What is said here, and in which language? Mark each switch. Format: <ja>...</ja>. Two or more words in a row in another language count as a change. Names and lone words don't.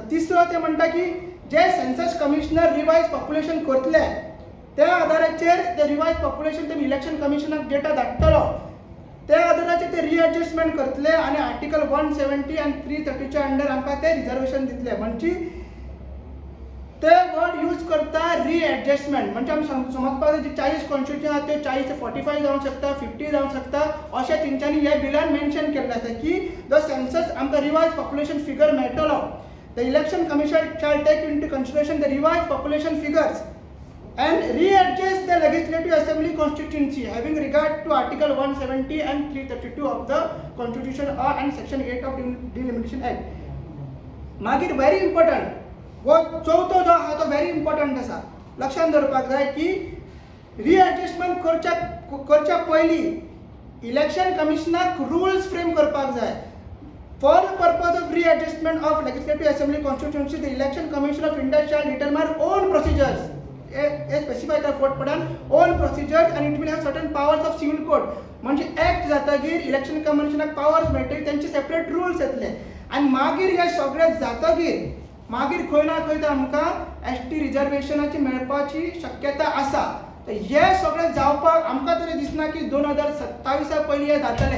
<kok>तिसरो ते म्हणटा की जे</kok> <en>census commissioner revise population</en> <kok>करतले त्या आदाराचेर ते</kok> <en>revise population</en> <kok>ते इलेक्शन कमिशनाक डेटा धाडटलो त्या आदाराचेर ते रिएडजस्टमेंट करतले आनी आर्टिकल 170 आनी 330 च्या अंडर आमकां ते रिजर्वेशन दितले. म्हणजे ते</kok> <en>word use</en> <kok>करता रिएडजस्टमेंट म्हणजे आमी समजपाक जाय 40 कॉन्स्टिट्युशन आहा ते 40 ते 45 जावंक शकता 50 जावंक शकता अशें तेंच्यांनी हे बिलान मेन्शन केल्लें आसा की जो सेन्सस आमकां</kok> <en>revise population figure</en> <kok>मेळटलो</kok> <en>the election commission shall take into consideration the revised population figures and readjust the legislative assembly constituency having regard to article 170 and 332 of the constitution and section 8 of delimitation act.</en> <kok>मागीर</kok> <en>very important</en> <kok>वो चौथो जो आहा तो</kok> <en>very important</en> <kok>आसा लक्षांत दवरपाक जाय की रिएडजस्टमेंट करच्या पयलीं इलेक्शन कमिशनाक रुल्स फ्रेम करपाक जाय.</kok> <en>For the purpose of readjustment of legislative assembly constituency, the election commission of India shall determine own procedures. A specify the court padan own procedures and it will have certain powers of civil code.</en> <kok>म्हणजे ऍक्ट जातकीर इलेक्शन कमिशनाक पावर्स मेळटले त्यांचे</kok> <en>separate rules</en> <kok>येतले आनी मागीर हे सगळे जातकीर मागीर खंय ना खंय आमकां ST रिजर्वेशनाची मेळपाची शक्यता आसा. हे सगळे जावपाक आमकां तरी दिसना की 2027 पयलीं हे जातले.</kok>